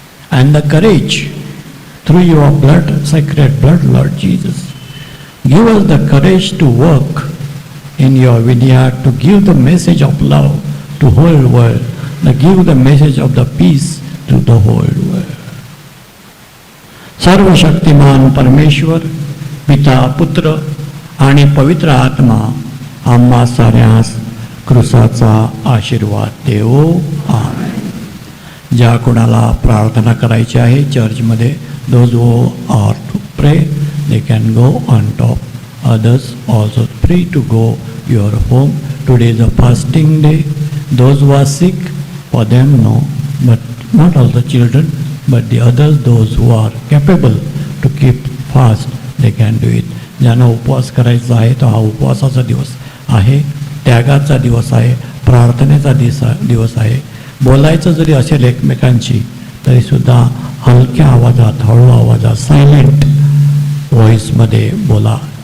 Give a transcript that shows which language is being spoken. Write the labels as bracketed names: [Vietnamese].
[English] And the courage through your blood, sacred blood, Lord Jesus. Give us the courage to work in your vineyard, to give the message of love to whole world, to give the message of the peace to the whole world. [Marathi] सर्वशक्तिमान परमेश्वर, पिता, पुत्र आणि पवित्र आत्मा आम्हा साऱ्यास क्रूसाचा आशीर्वाद देवो. आमेन. ज्या कोणाला प्रार्थना करायची आहे चर्चमध्ये, [English] those who are to pray, they can go on top. Others also free to go your home. Today is a fasting day. Those who are sick, for them no, but not all the children, but the others, those who are capable to keep fast, they can do it. [Marathi] ज्यांना उपवास करायचा आहे तो हा उपवासाचा दिवस आहे, त्यागाचा दिवस आहे, प्रार्थनेचा दिवस आहे. बोलायचं जरी असेल एकमेकांशी तरीसुद्धा हलक्या आवाजात, हळू आवाजात, सायलेंट व्हॉईसमध्ये बोला.